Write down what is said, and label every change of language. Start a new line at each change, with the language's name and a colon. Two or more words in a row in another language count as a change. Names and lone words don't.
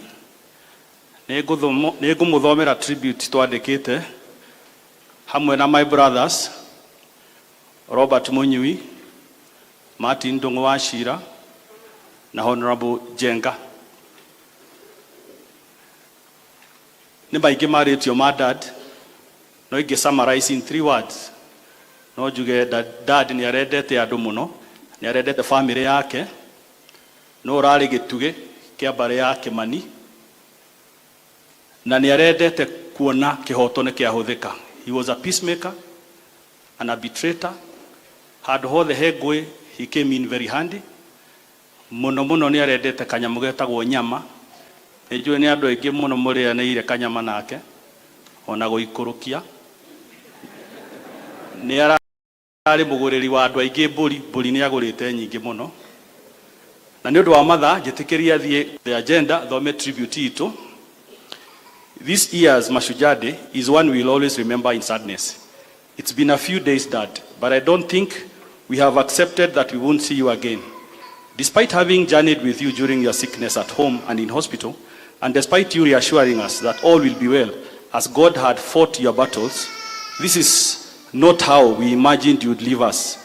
Kikuyu: Nĩ ngũmũthomera tribute twandĩkĩte hamwe na
English: my brothers
Kikuyu: Robert Munyui, Martin Ndung'u wa Shira na Honorable Jenga. Nĩ maingĩ marĩtio ma dad, no ingĩ
English: summarize in 3 words.
Kikuyu: No njuge dad nĩ arendete andũ mũno, nĩ arendete family yake, no ũrarĩ gĩtugĩ kĩa mbarĩ ya Kimani, na nĩ arendete kuona kĩhoto nĩ kĩahũthĩka.
English: He was a peacemaker and a arbitrator.
Kikuyu: Handũ hothe he ngũĩ,
English: he came in very handy.
Kikuyu: Mũno mũno nĩ arendete kanyamũ getagwo nyama. Nĩ njũĩ nĩ andũ aingĩ mũno mũrĩanĩire kanyama nake, ona gũikũrũkia. Nĩ arĩ mũgũrĩri wa andũ aingĩ mbũri nĩ agũrĩte nyingĩ mũno. Na nĩ ũndũ wa mathaa njĩtĩkĩria thiĩ
English: the agenda
Kikuyu: thome tribute itũ.
English: This year's Mashujaa Day is one we will always remember in sadness. It's been a few days, Dad, but I don't think we have accepted that we won't see you again. Despite having journeyed with you during your sickness at home and in hospital, and despite you reassuring us that all will be well as God had fought your battles, this is not how we imagined you would leave us.